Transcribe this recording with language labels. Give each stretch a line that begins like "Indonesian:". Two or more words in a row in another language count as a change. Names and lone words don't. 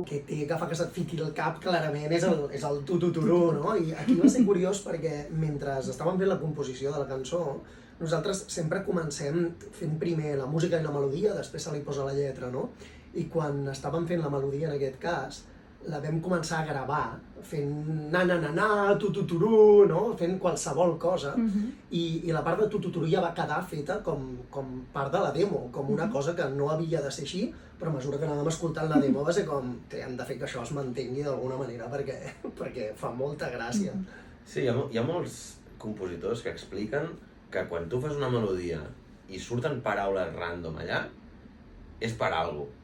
Catalan: Que té que fa que se't fiqui al cap, clarament, és el Tu Tuturu, no? I aquí va ser curiós perquè mentre estàvem fent la composició de la cançó, nosaltres sempre comencem fent primer la música i la melodia, després se li posa la lletra, no? I quan estàvem fent la melodia, en aquest cas, la vam començar a gravar fent na-na-na-na, tu-tu-turú, no? Fent qualsevol cosa. I la part de tu-tu-turú ja va quedar feta com part de la demo, com una cosa que no havia de ser així, però a mesura que anàvem escoltant la demo va ser com hem de fer que això es mantengui d'alguna manera perquè fa molta gràcia. Sí, hi ha molts compositors que expliquen que quan tu fas una melodia i surten paraules random allà, és per alguna cosa.